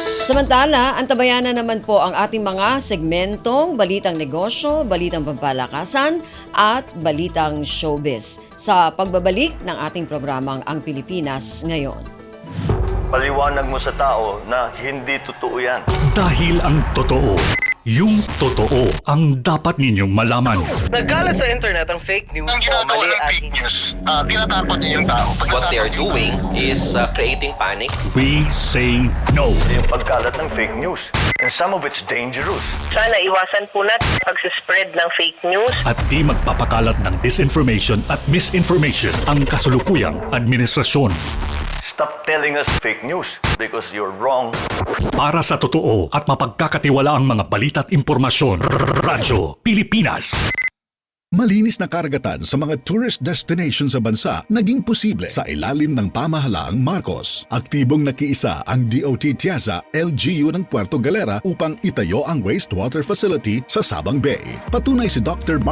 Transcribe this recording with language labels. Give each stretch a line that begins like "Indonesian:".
Filipino: Samantala, antabayan na naman po ang ating mga segmentong Balitang Negosyo, Balitang Pampalakasan at Balitang Showbiz sa pagbabalik ng ating programang Ang Pilipinas Ngayon. Paliwanag mo sa tao na hindi totoo yan. Dahil ang totoo, yung totoo ang dapat ninyong malaman. Nagkalat sa internet ang fake news o mali at fake news. Tinatapon niyo yung tao.
English: What they are doing is creating panic. We say no.
Filipino: Yung pagkalat ng fake news.
English: And some of it's dangerous.
Filipino: Sana iwasan po natin pag-spread ng fake news. At di magpapakalat ng disinformation at misinformation ang kasulukuyang administrasyon.
English: Stop telling us fake news because you're wrong.
Filipino: Para sa totoo at mapagkakatiwalaang mga balita at impormasyon, Radyo Pilipinas. Malinis na karagatan sa mga tourist destinations sa bansa naging posible sa ilalim ng pamahalaang Marcos. Aktibong nakiisa ang DOT Tiaza LGU ng Puerto Galera upang itayo ang wastewater facility sa Sabang Bay. Patunay si Dr.